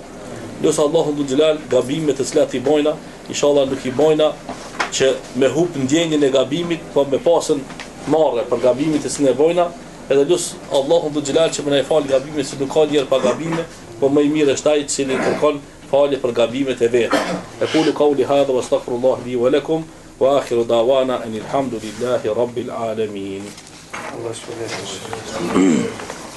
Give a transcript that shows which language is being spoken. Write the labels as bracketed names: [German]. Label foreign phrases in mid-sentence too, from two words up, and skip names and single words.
[Albanian] Lusë Allahu [Arabic] ذو الجلال [Albanian] gabimet të cilat i bojna, inshallah nuk i bojna që me hup ndjenjën e gabimit, po me pasën marrë për gabimit e sinë e bojna. Edhe lus Allahu [Arabic] ذو الجلال [Albanian] që më na fal gabimet se nuk ka njerë pa gabime, po më i mirë është ai që kërkon falje për gabimet e vet. [Arabic] أقول قولي هذا وأستغفر الله لي ولكم وآخر دعوانا أن الحمد لله رب العالمين. [Albanian] Allah shpëlbej.